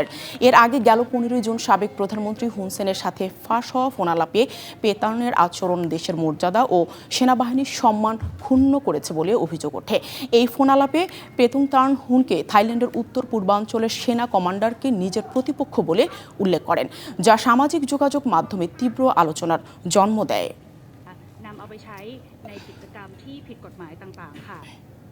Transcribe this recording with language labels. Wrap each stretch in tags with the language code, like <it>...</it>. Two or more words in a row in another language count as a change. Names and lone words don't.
<bn>এর আগে গেল 15 জুন সাবেক প্রধানমন্ত্রী হুন সেনের সাথে ফাঁস হওয়া ফোনালাপে পেতানের আচরণ দেশের মর্যাদা ও সেনাবাহিনীর সম্মান ক্ষুণ্ণ করেছে বলে অভিযোগ ওঠে। এই ফোনালাপে পেতুংতান হুনকে থাইল্যান্ডের উত্তর পূর্বাঞ্চলের সেনা কমান্ডারকে নিজের প্রতিপক্ষ বলে উল্লেখ করেন, যা সামাজিক যোগাযোগ মাধ্যমে তীব্র আলোচনার জন্ম দেয়।</bn> <th>นำเอาไปใช้ในกิจกรรมที่ผิดกฎหมายต่างๆค่ะ</th>